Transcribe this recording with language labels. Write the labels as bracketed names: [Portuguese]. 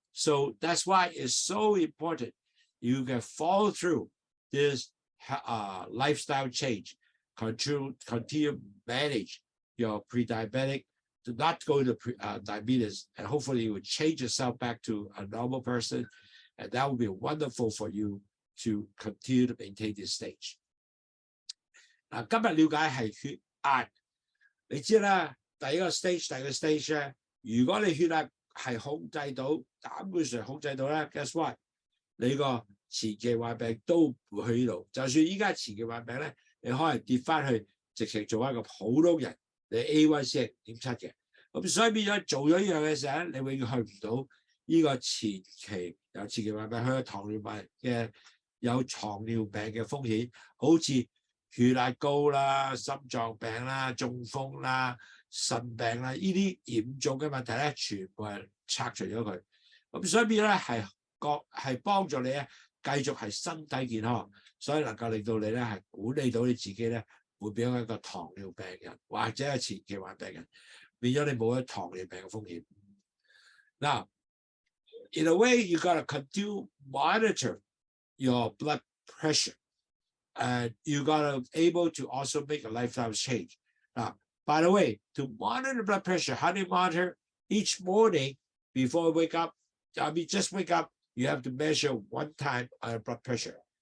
[English] So that's why it's so important you can follow through this lifestyle change, continue manage your pre-diabetic, to not go to diabetes, and hopefully you will change yourself back to a normal person, and that will be wonderful for you to continue to maintain this stage. [Cantonese] 嗱，今日了解係血壓，你知啦，第一個 stage 咧，如果你血壓係控制到，膽固醇控制到咧 ， [English] guess what？ [Cantonese] 你個前期患病都唔會去呢度。就算依家前期患病咧，你可能跌翻去，直情做一個普通人，你 A1C 係0.7嘅。咁所以變咗做咗呢樣嘅時候咧，你永遠去唔到呢個前期患病，去到糖尿病嘅有糖尿病嘅風險，好似血壓高啦、心臟病啦、中風啦、腎病啦，呢啲嚴重嘅問題咧，全部係拆除咗佢。咁所以變咗咧係幫助你咧繼續係身體健康，所以能夠令到你咧係管理到你自己咧，會變咗一個糖尿病人或者係前期患病人，變咗你冇咗糖尿病嘅風險。 [English] Now, in a way, you gotta continue monitor your blood pressure. And you gotta able to also make a lifestyle change. Now, by the way, to monitor blood pressure, how do you monitor? Each morning before you wake up, just wake up, you have to measure one time on your blood pressure.